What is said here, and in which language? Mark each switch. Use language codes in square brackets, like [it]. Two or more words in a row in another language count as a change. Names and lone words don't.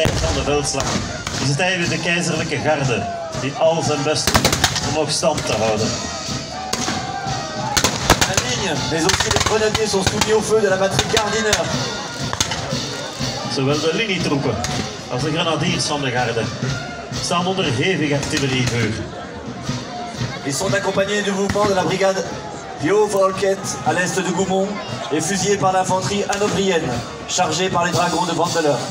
[nl] eind van de veldslag is het eigenlijk de keizerlijke garde die al zijn best doet om nog stand te houden. [fr] La ligne lignes, mais aussi les grenadiers sont soumis au feu de la batterie Gardiner. [nl] Zowel de linietroepen als de grenadiers van de garde staan onder hevig artillerievuur. [fr] Ils sont accompagnés du mouvement de la brigade Vieux-Volquet à l'est de Goumont et fusillés par l'infanterie hanovrienne, chargée par les dragons de Vandeleur.